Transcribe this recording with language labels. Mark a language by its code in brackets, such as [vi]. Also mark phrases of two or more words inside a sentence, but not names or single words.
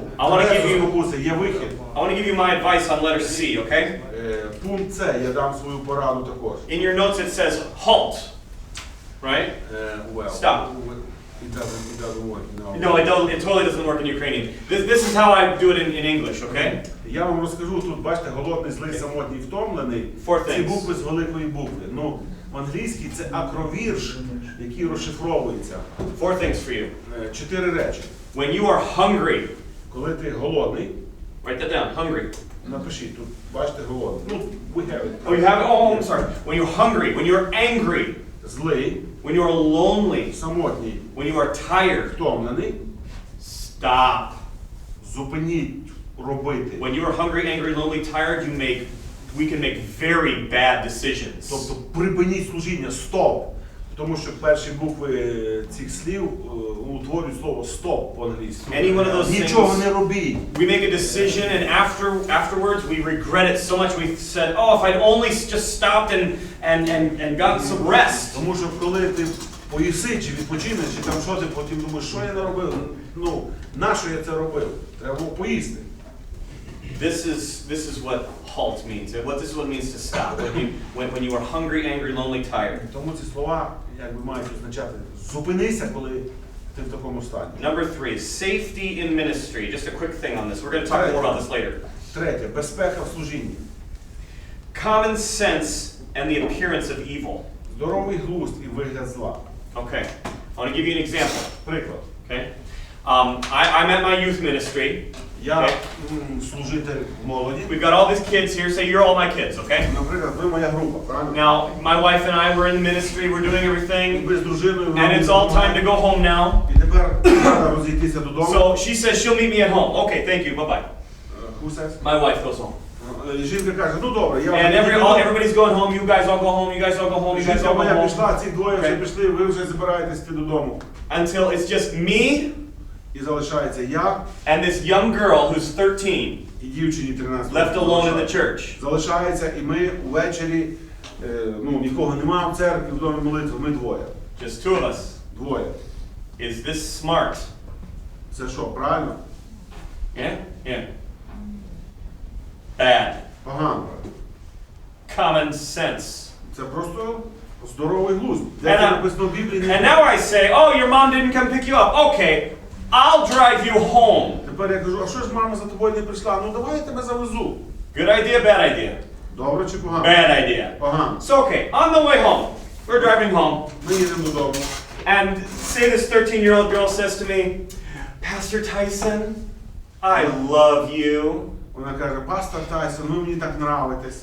[en] I wanna give you- [uk] спокуси є вихід. [en] I want to give you my advice on letter C, okay? [uk] Пункт С, я дам свою пораду також. [en] In your notes it says halt, right? Well. Stop. It doesn't work, no. No, it totally doesn't work in Ukrainian. This is how I do it in English, okay? [uk] Я вам розкажу, тут, бачите, голодний, злий, самотній, втомлений. [en] Four [uk] Ці [en] things. [uk] букви з великої букви. Ну, в англійській це акровірш, який розшифровується. [en] Four things for you. [uk] 4 речі. [en] When you are hungry, [uk] Коли ти голодний, [en] write that down, hungry. [uk] напишіть, тут, бачите, голодний. Ну, [en] we have it. Oh, you have it? Oh, I'm sorry. When you're hungry, when you're angry, [uk] Злий, [en] when you are lonely, [uk] самотній, [en] when you are tired, [uk] втомлений, [en] stop. [uk] зупиніть робити. [en] When you are hungry, angry, lonely, tired, we can make very bad decisions. [uk] Тобто припиніть служіння, стоп. Тому що перші букви цих слів утворюють слово стоп по-англійськи. [en] Any one of those [uk] Нічого [en] things, [uk] не робіть. [en] we make a decision and afterwards we regret it so much. We said, oh, if I'd only just stopped and gotten some rest. [uk] Тому що коли ти поїси, чи відпочинеш, чи там що ти потім думаєш, що я не робив? Ну, нащо я це робив? Треба було поїсти. [en] This is what halt means. This is what it means to stop. When you are hungry, angry, lonely, tired. Тому ці слова, якби мають означати, зупинися, коли ти в такому стані. Number 3, safety in ministry. Just a quick thing on this. We're going to talk more about this later. [uk] Третє, безпека в служінні. [en] Common sense and the appearance of evil. [uk] Здоровий глузд і вигляд зла. [en] Okay. I want to give you an example. [uk] Приклад. [en] Okay. I'm at my youth ministry. [uk] Я служитель молоді. [en] We've got all these kids here. Say you're all my kids, okay? [uk] Наприклад, ви моя група, правильно? [en] Now, my wife and I were in the ministry. We're doing everything. [uk] Ви з дружиною. [en] And it's all time to go home now. [uk] І тепер треба розійтися додому. [en] So she says she'll meet me at home. Okay, thank you. Bye-bye. Who says? My wife goes home. [uk] Жінка каже, ну добре, я [en] And everybody's going home. You guys all go home. You guys all go home. You guys all [uk] Жінка [en] go [uk] моя [en] home. [uk] пішла, ці двоє вже пішли, ви вже збираєтесь йти додому. [en] Until it's just me [uk] І залишається я [en] and this young girl who's 13 [uk] і дівчині 13 [en] left alone in the church. [uk] Залишається і ми увечері, ну нікого немає в церкві, в домі молитви, ми двоє. [en] Just two of us. [uk] Двоє. [en] Is this smart? [uk] Це що, правильно? [en] Yeah? Yeah. Bad. [uk] Погано. [en] Common sense. [uk] Це просто здоровий глузд. [en] And, [uk] Де це написано в Біблії? [en] and now I say, oh, your mom didn't come pick you up. Okay, I'll drive you home. [uk] Тепер я кажу, а що ж мама за тобою не прийшла? Ну давай я тебе завезу. [en] Good idea, bad idea? [uk] Добре чи погано? [en] Bad idea. [uk] Погано. [en] So, okay, on the way home, we're driving home, [uk] Ми їдемо додому. [en] and say this 13-year-old girl says to me, Pastor Tyson, I love you. [uk] Вона каже, пастор Тайсон, ви мені так нравитесь.